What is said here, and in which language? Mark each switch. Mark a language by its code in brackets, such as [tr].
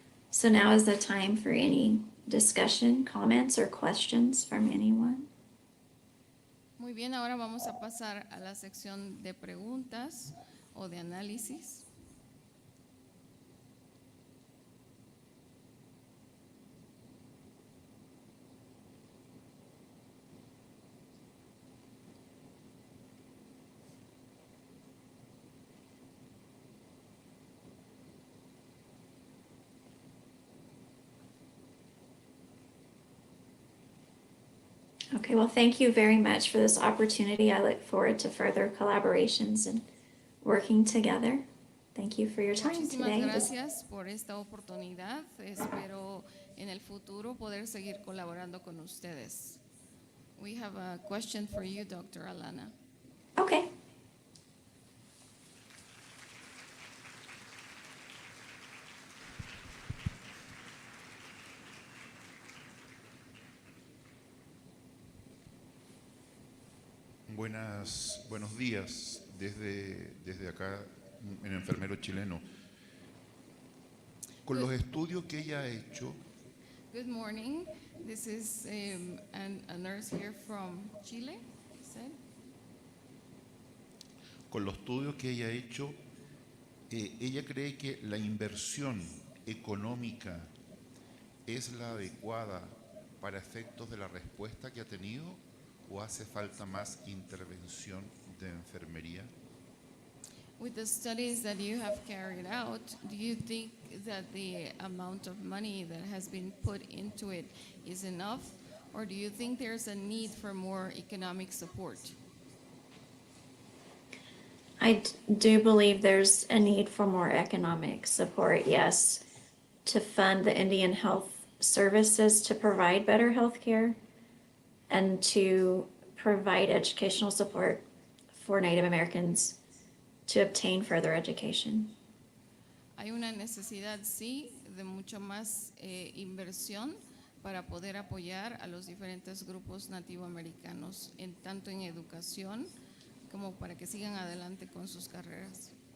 [en] So now is the time for any discussion, comments, or questions from anyone. [es] Muy bien, ahora vamos a pasar a la sección de preguntas o de análisis. [en] Okay, well, thank you very much for this opportunity. I look forward to further collaborations and working together. Thank you for your time [es] Muchísimas [en] today. [es] gracias por esta oportunidad. Espero en el futuro poder seguir colaborando con ustedes. [en] We have a question for you, Dr. Alana. Okay. [es] Buenos días desde acá en Enfermero Chileno. Con los estudios que ella ha hecho, [en] Good morning. This is a nurse here from Chile, you said. [es] con los estudios que ella ha hecho, ella cree que la inversión económica es la adecuada para efectos de la respuesta que ha tenido, o hace falta más intervención de enfermería. [en] With the studies that you have carried out, do you think that the amount of money that has been put into it is enough, or do you think there's a need for more economic support? I do believe there's a need for more economic support, yes, to fund the Indian Health Services to provide better health care and to provide educational support for Native Americans to obtain further education. [es] Hay una necesidad, sí, de mucho más inversión para poder apoyar a los diferentes grupos nativoamericanos, tanto en educación como para que sigan adelante con sus carreras.